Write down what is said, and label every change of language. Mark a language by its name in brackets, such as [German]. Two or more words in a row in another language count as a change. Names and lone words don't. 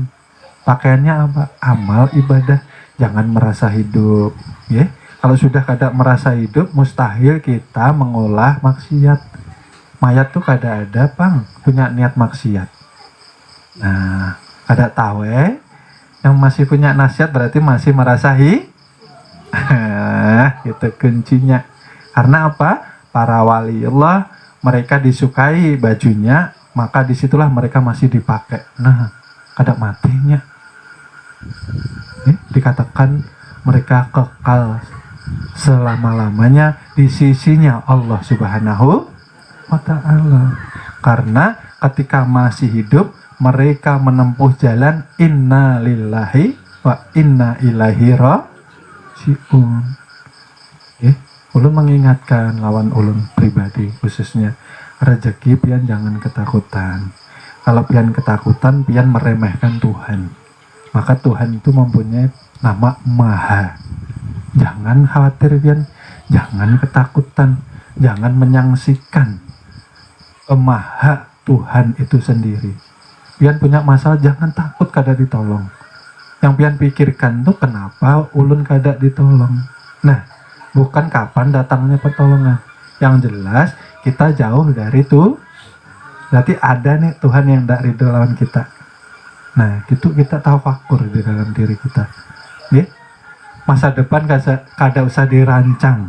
[Indonesian] Pakaiannya apa? Amal ibadah. Jangan merasa hidup, ya. [Banjar] Kalau sudah kada merasa hidup, mustahil kita mengolah maksiat. Mayat tuh kada ada, Bang, punya niat maksiat. Nah, kada tahu yang masih punya nasihat berarti masih merasa itu kuncinya. [Indonesian] Karena apa? Para waliullah mereka disukai bajunya, maka disitulah mereka masih dipakai. [Banjar] Nah, kada matinya. [Indonesian] Dikatakan mereka kekal selama-lamanya di sisinya Allah [Arabic] سبحانه وتعالى. [Indonesian] Karena ketika masih hidup mereka menempuh jalan [Arabic] إنا لله وإنا إليه راجعون. [Banjar] Ulun mengingatkan lawan ulun pribadi khususnya, rezeki pian jangan ketakutan. Kalau pian ketakutan, pian meremehkan Tuhan. [Indonesian] Maka Tuhan itu mempunyai nama Maha. [Banjar] Jangan khawatir pian, jangan ketakutan, jangan menyangsikan Maha Tuhan itu sendiri. pian punya masalah jangan takut kada ditolong. Yang pian pikirkan tuh kenapa ulun kada ditolong. [Indonesian] Nah, bukan kapan datangnya pertolongan. Yang jelas kita jauh dari itu. Berarti ada nih Tuhan yang tidak ridho lawan kita. Nah, gitu kita tafakur di dalam diri kita. [Banjar] Masa depan kada usah dirancang.